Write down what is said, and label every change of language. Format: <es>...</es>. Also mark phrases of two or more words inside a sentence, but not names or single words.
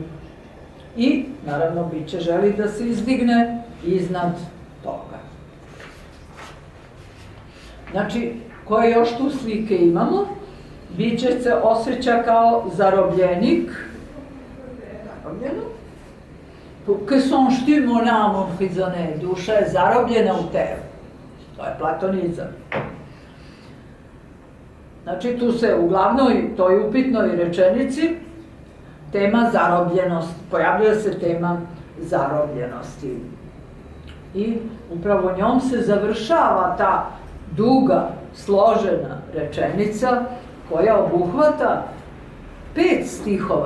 <sr>I, naravno, biće želi da se izdigne iznad toga. Znači, koje još tu slike imamo? Biće se osjeća kao zarobljenik, zarobljeno.</sr> <fr>Que songes-tu, mon âme emprisonnée?</fr> <sr>Duša je zarobljena u tebi. To je platonizam. Znači, tu se u glavnoj, toj upitnoj rečenici, tema zarobljenosti, pojavljuje se tema zarobljenosti. I upravo njom se završava ta duga, složena rečenica koja obuhvata 5 stihova.</sr>